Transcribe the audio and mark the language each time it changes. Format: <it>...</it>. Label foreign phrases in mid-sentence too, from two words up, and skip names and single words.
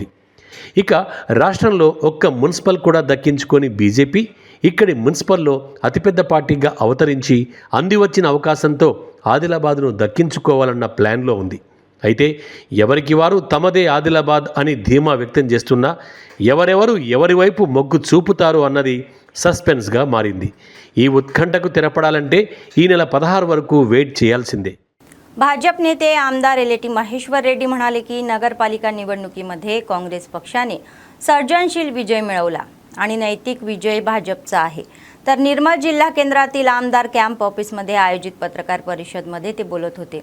<te>ఇక రాష్ట్రంలో ఒక్క మున్సిపల్ కూడా దక్కించుకొని బీజేపీ ఇక్కడి మున్సిపల్లో అతిపెద్ద పార్టీగా అవతరించి అందివచ్చిన అవకాశంతో ఆదిలాబాద్ను దక్కించుకోవాలన్న ప్లాన్లో ఉంది. అయితే ఎవరికి వారు తమదే ఆదిలాబాద్ అని ధీమా వ్యక్తం చేస్తున్నా ఎవరెవరు ఎవరి వైపు మొగ్గు చూపుతారు అన్నది సస్పెన్స్గా మారింది. ఈ ఉత్కంఠకు తెరపడాలంటే ఈ నెల 16 వరకు వెయిట్ చేయాల్సిందే.</te> <mr>भाजप नेते आमदार एलेटी महेश्वर रेड्डी म्हणाले की नगरपालिका निवडणुकीमध्ये काँग्रेस पक्षाने सर्जनशील विजय मिळवला आणि नैतिक विजय भाजपचा आहे. तर निर्मल जिल्हा केंद्रातील आमदार</mr> <en>camp officeमध्ये</en> <mr>आयोजित पत्रकार परिषदेमध्ये ते बोलत होते.</mr>